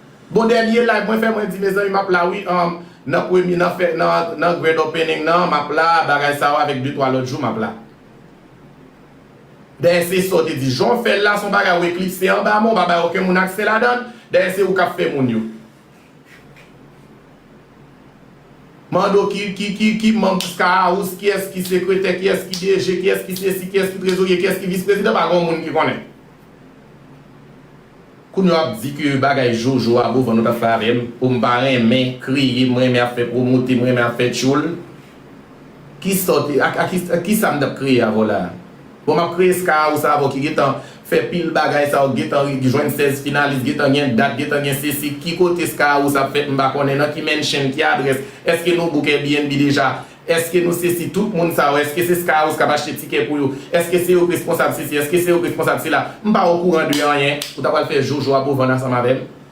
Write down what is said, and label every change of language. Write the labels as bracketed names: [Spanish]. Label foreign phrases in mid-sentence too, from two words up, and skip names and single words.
[Haitian Creole] Bon, dènye live, mwen fè mwen di, mezanmi, m ap la, wi, um, nan premye, nan fè, nan, nan [English] grand opening, [Haitian Creole] nan, m ap la, bagay sa w avèk de, twa lòt jou, m ap la. Den se sa te di, Jon fè la, son bagay ou eklipse an ba, moun, ba, ba, oken moun akse la dan, den se ou ka fè moun yo. Mando ki, ki, ki, ki manm Sky House, ki es ki sekretè, ki es ki D G, ki es ki se si, ki es ki trezorye, ki es ki vis prezidan, pa gon moun ki konnen. Koun yo ap di ke bagay Jojo a Bovan nou ta fè avè m, pou m pa renmen, kriye, m renmen a fè pwomote, m renmen a fè tchoul. Ki sòti, a, a, ki, a ki sa m t ap kriye avò la? Bon, m ap kriye Sky House avò ki gen tan fè pil bagay sa, gen tan jwenn sèz finalis, gen tan gen dat, gen tan gen se si, ki kote Sky House ap fèt, m pa konnen nan ki mensyen, ki adrès, èske nou book Airbnb deja, èske nou se si, tout moun sa, èske se Sky House k ap achte tikè pou yo, èske se yo responsab se si, èske se yo responsab se la, m pa okouran de anyen, ou ta pral fè Jojo a Bovan ansanm avè m.